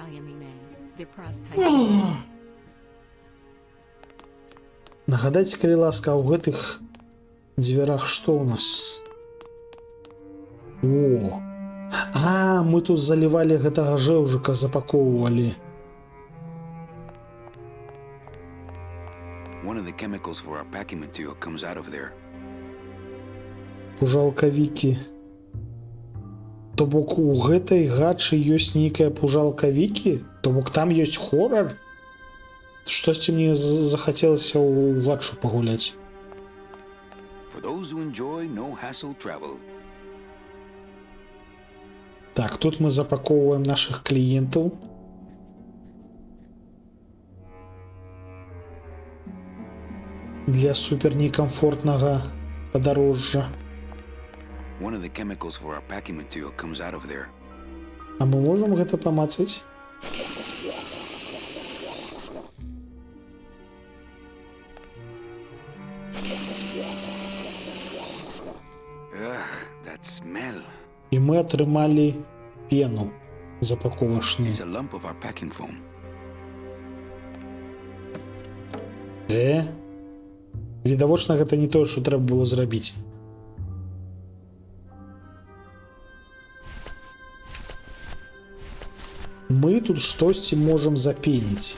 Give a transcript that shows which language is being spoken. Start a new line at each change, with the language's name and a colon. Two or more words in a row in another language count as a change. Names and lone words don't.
Belarusian: Нагадайце, калі ласка, у гэтых дзвярах што ў нас? О! А, мы тут залівалі гэтага жэўжыка, запакоўвалі.
English: One of the chemicals for our packing material comes out of there.
Belarusian: Пужалкавікі. То бок у гэтай гачы ёсць нейкая пужалкавікі? То бок там ёсць хорар? Штосьці мне захацелася ў гачу пагуляць.
English: For those who enjoy no-hassle travel.
Belarusian: Так, тут мы запакоўваем нашых кліентаў. для супер некамфортнага падарожжа.
English: One of the chemicals for our packing material comes out of there.
Belarusian: А мы можам гэта памацаць?
English: Ugh, that smell.
Belarusian: І мы атрымалі пену запаковачную.
English: It's a lump of our packing foam.
Belarusian: Відавочна, гэта не тое, што трэба было зрабіць. Мы тут штосьці можам запеніць.